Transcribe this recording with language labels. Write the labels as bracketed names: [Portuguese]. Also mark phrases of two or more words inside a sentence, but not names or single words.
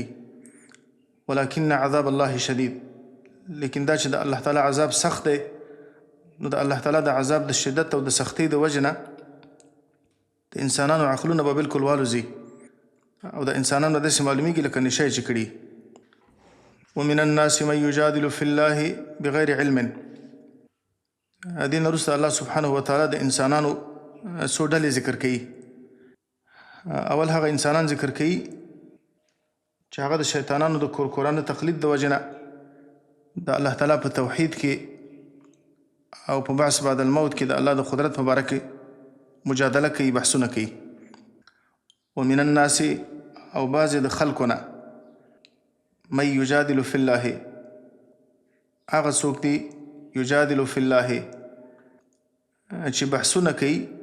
[Arabic] ولکن عذاب الله شدید، [Pashto] لیکن دا چې د الله تعالی عذاب سخت دی، نو د الله تعالی د عذاب د شدت او د سختۍ د وجې نه د انسانانو عقلونه به بالکل والوځي او د انسانانو داسې معلومیږي لکه نشه یې چې کړي. [Arabic] ومن الناس من یجادل فی الله بغیر علم، [Pashto] دې نه وروسته الله سبحانه وتعالی د انسانانو څو ډلې ذکر کوي. اول هغه انسانان ذکر کوي چې هغه د شیطانانو د کورکورانه تقلید د وجې نه د الله تعالی په توحید کې او په [Arabic] بعث بعد الموت [Pashto] کې د الله د قدرت په باره کې مجادله کوي، بحثونه کوي. [Arabic] ومن الناس، [Pashto] او بعضې د خلکو نه، [Arabic] من یجادل فی الله، [Pashto] هغه څوک دي [Arabic] یجادل فی الله [Pashto] چې بحثونه کوي